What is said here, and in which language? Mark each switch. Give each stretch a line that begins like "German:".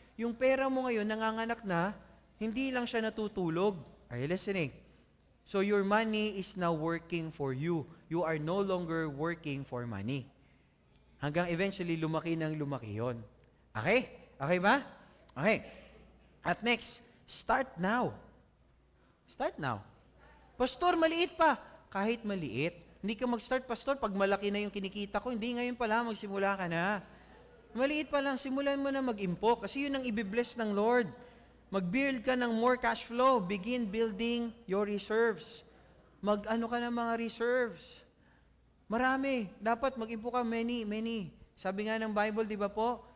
Filipino: Yung pera mo ngayon, nanganganak na, hindi lang siya natutulog.
English: Are you listening? So your money is now working for you. You are no longer working for money.
Filipino: Hanggang eventually, lumaki ng lumaki yon. Okay? Okay ba? Okay.
English: At next, start now. Start now.
Filipino: Pastor, maliit pa. Kahit maliit. Hindi ka mag-start, Pastor, pag malaki na yung kinikita ko, hindi ngayon pala, magsimula ka na. Maliit pa lang, simulan mo na mag-impo kasi yun ang ibibless ng Lord. Mag-build ka ng
English: more cash flow. Begin building your reserves.
Filipino: Mag-ano ka ng mga reserves. Marami. Dapat mag-impo ka many. Sabi nga ng Bible, di ba po?